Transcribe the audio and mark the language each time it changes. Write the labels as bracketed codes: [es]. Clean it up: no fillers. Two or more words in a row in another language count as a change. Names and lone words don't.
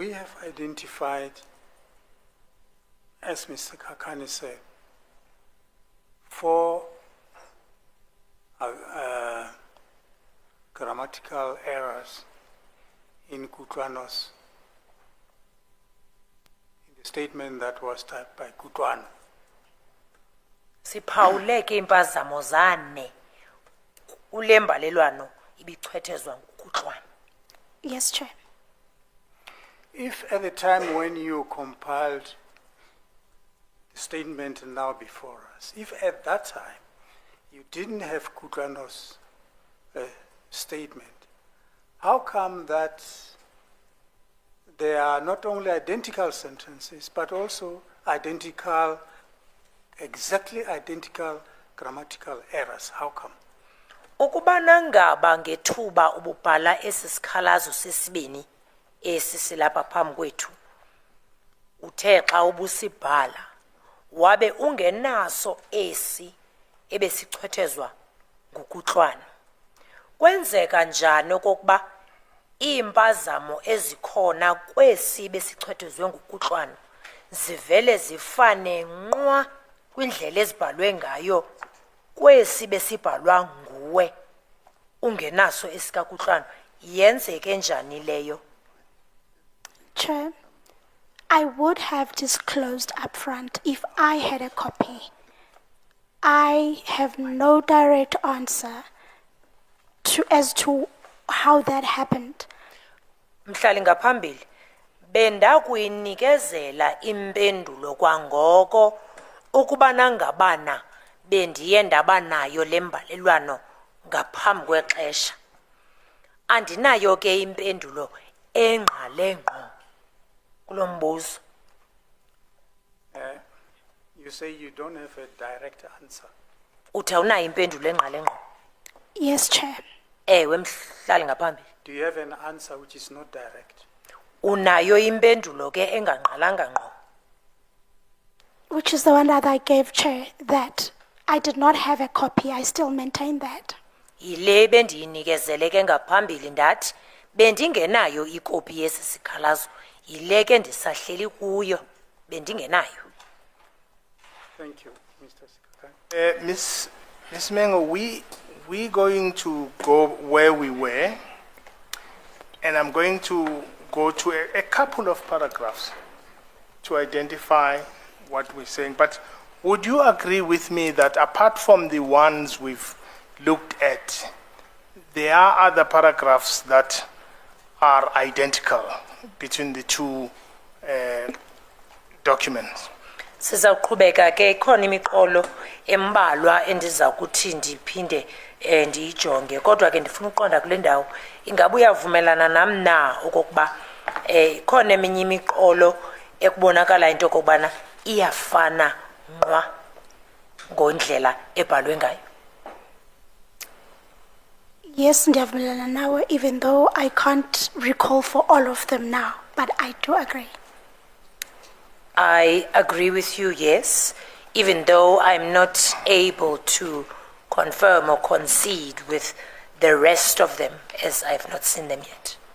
[en] We have identified, as Mr. Kakane said, 4 grammatical errors in Kutlwano's, in the statement that was typed by Kutlwano. [xh] Siphawuleke impazamo zane kule mbalelwano ibichwethezwa nguKutlwano. [en] Yes, Chair. If at the time when you compiled the statement now before us, if at that time you didn't have Kutlwano's statement, how come that there are not only identical sentences, but also exactly identical grammatical errors? How come? [xh] Ukubana ngaba ngethuba ububhala esi sikhalazo sesibini esi silapha phambi kwethu uthe xa ubusibhala wabe ungenaso esi ebesichwethezwa nguKutlwano, kwenzeka njani okokuba iimpazamo ezikhona kwesi besichwethezwe nguKutlwano zivele zifane nqwa kwindlela ezibhalwe ngayo kwesi besibhalwa nguwe ungenaso esikaKutlwano? Yenzeke njani leyo? [en] Chair, I would have disclosed up front if I had a copy. I have no direct answer as to how that happened. [xh] Mhlali ngaphambili bendakuyinikezela impendulo kwangoko ukubana ngabana bendiye ndabanayo le mbalelwano ngaphambi kwexesha. Andinayo ke impendulo engqale ngqo kulo mbuzo. [en] You say you don't have a direct answer. [xh] Uthi awunayo impendulo engqale ngqo? [en] Yes, Chair. [xh] Ewe mhlali ngaphambili. [en] Do you have an answer which is not direct? [xh] Unayo impendulo ke engangqalanga ngqo? [en] Which is the one that I gave, Chair, that I did not have a copy. I still maintain that. [xh] Yile bendiyinikezele ke ngaphambili ndathi bendingenayo ikopi yesi sikhalazo. Yile ke ndisahleli kuyo bendingenayo. [en] Thank you, Mr. Secretary. Ms. Mengo, we going to go where we were, and I'm going to go to a couple of paragraphs to identify what we're saying. But would you agree with me that apart from the ones we've looked at, there are other paragraphs that are identical between the two documents? [xh] Sizawuqhubeka ke ikhona imiqolo embalwa endiza kuthi ndiphinde ndiyijonge, kodwa ke ndifuna uqonda kule ndawo ingabe uyavumelana nam na okokuba ikhona eminye imiqolo ekubonakala into okubana iyafana nqwa ngondlela ebhalwe ngayo. Yes, ndiyavumelana nawe, [en] even though I can't recall for all of them now, but I do agree. I agree with you, yes, even though I'm not able to confirm or concede with the rest of them as I've not seen them yet.